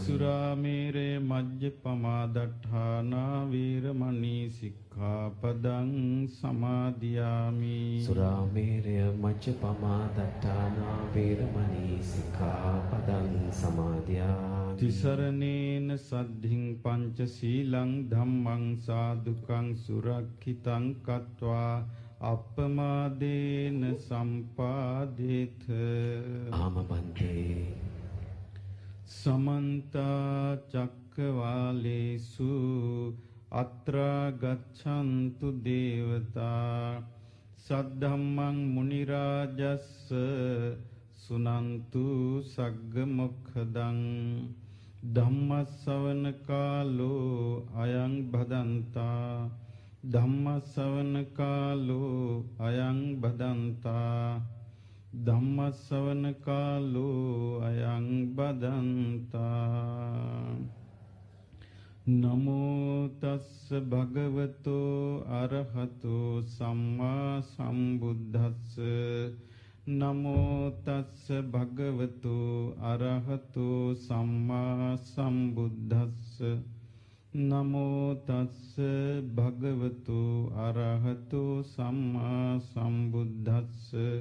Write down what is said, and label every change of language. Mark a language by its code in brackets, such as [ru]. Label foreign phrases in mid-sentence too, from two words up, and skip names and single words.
[pi] සුරාමේරේ මජ්ජපමා දට්ඨානා වේරමණී සික්ඛාපදං සමාදියාමි සුරාමේරය මජ්ජපමා දට්ඨානා වේරමණී සික්ඛාපදං සමාදියාමි තිසරණේන සද්ධින් පංච සීලං ධම්මං සාදුකං සුරක්ඛිතං කତ୍වා අප්පමාදේන සම්පාදේත ආමබන්තේ සමන්ත චක්කවාලේසු අත්‍රා ගච්ඡන්තු දේවතා සද්ධම්මං මුනි රාජස්ස සුනන්තු සග්ග මොක්ඛදං ධම්මස්සවන කාලෝ අයං භදන්තා ධම්මස්සවන කාලෝ අයං භදන්තා ධම්මස්සවන කාලෝ අයං බදන්තා නමෝ තස්ස භගවතෝ අරහතෝ සම්මා සම්බුද්දස්ස නමෝ තස්ස භගවතෝ අරහතෝ සම්මා සම්බුද්දස්ස නමෝ තස්ස භගවතෝ අරහතෝ සම්මා සම්බුද්දස්ස